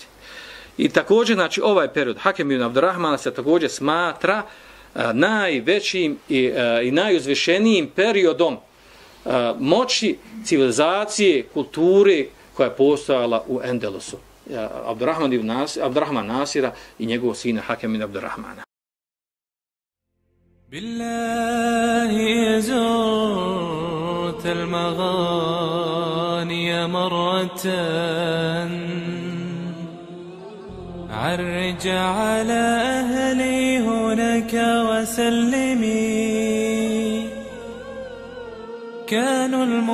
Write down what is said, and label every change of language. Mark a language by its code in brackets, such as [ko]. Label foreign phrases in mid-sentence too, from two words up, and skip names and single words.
[bs] I također, znači ovaj period Hakem ibn Abdurrahmana se također smatra najvećim i najuzvišenijim periodom moći, civilizacije, kulture koja je postojala u Endelusu. Abdurrahman Nasira i njegovog sina Hakem ibn Abdurrahmana. [ar] بالله زرت المغاني مرة عرج على أهلي هناك وسلمي كانوا